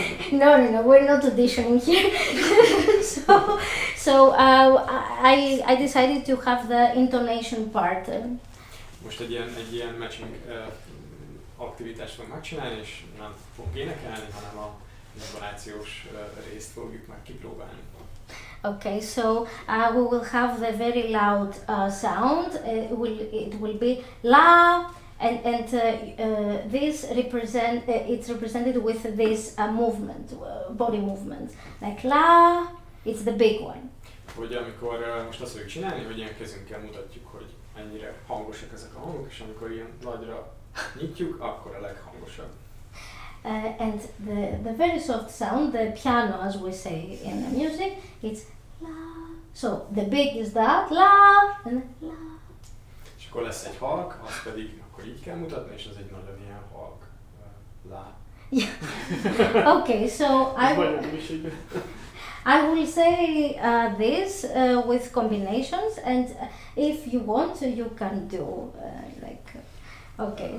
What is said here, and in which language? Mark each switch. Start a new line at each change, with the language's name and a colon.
English: No, we're not auditioning here. so I decided to have the intonation part.
Hungarian: Most egy ilyen matching aktivitást fogunk megcsinálni, és nem fogunk énekelni, hanem a intonációs részt fogjuk meg kipróbálni.
English: Okay, so we will have the very loud sound. It will be la, and this it's represented with this movement, body movement, like la. It's the big one.
Hungarian: Hogy amikor most azt fogjuk csinálni, hogy ilyen kezünkkel mutatjuk, hogy mennyire hangosak ezek a hangok, és amikor ilyen nagyra nyitjuk, akkor a leghangosabb.
English: And the very soft sound, the piano, as we say in the music, it's la. So the big is that la and la.
Hungarian: És akkor lesz egy halk, azt pedig akkor így kell mutatni, és ez egy nagyon ilyen halk la.
English: Yeah. Okay, so I will say this with combinations, and if you want, you can do okay.